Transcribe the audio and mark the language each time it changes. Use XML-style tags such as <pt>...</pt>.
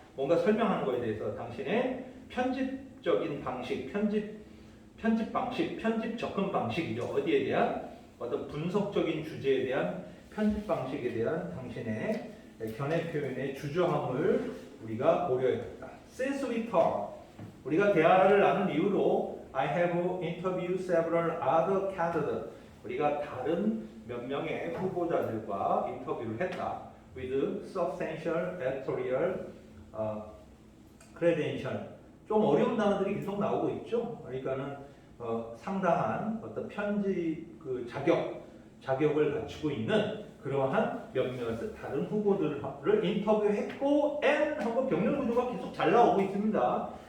<ko>뭔가 설명하는 거에 대해서 당신의 편집적인 방식, 편집 방식, 편집 접근 방식이죠. 어디에 대한 어떤 분석적인 주제에 대한 편집 방식에 대한 당신의 견해 표현의 주저함을 우리가 고려해봤다.</ko> <en>Since we talked</en> <ko>우리가 대화를 나눈 이후로</ko> <en>I have interviewed several other candidates.</en> <ko>우리가 다른 몇 명의 후보자들과 인터뷰를 했다.</ko> <en>With substantial editorial credential.</en> <ko>좀 어려운 단어들이 계속 나오고 있죠. 그러니까는 상당한 어떤 편집 그 자격을 갖추고 있는 그러한 몇몇 다른 후보들을 인터뷰했고 and 하고 병렬 구조가 계속 잘 나오고 있습니다.</ko>